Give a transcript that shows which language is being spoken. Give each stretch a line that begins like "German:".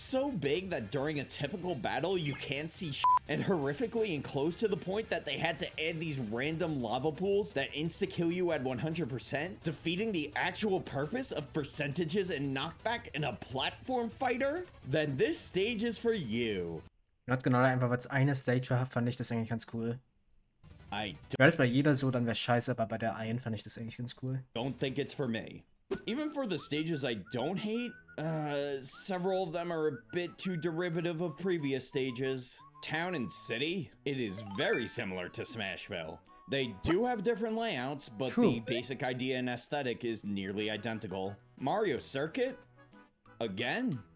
English: So big that during a typical battle you can't see shit, and horrifically enclosed to the point that they had to add these random lava pools that insta-kill you at 100%, defeating the actual purpose of percentages and knockback in a platform fighter? Then this stage is for you.
German: Not genau, einfach weil es eine Stage war, fand ich das eigentlich ganz cool.
English: I
German: Wäre das bei jeder so, dann wäre scheiße, aber bei der einen fand ich das eigentlich ganz cool.
English: don't think it's for me. Even for the stages I don't hate, several of them are a bit too derivative of previous stages. Town and City, it is very similar to Smashville. They do have different layouts, but True. the basic idea and aesthetic is nearly identical. Mario Circuit? Again?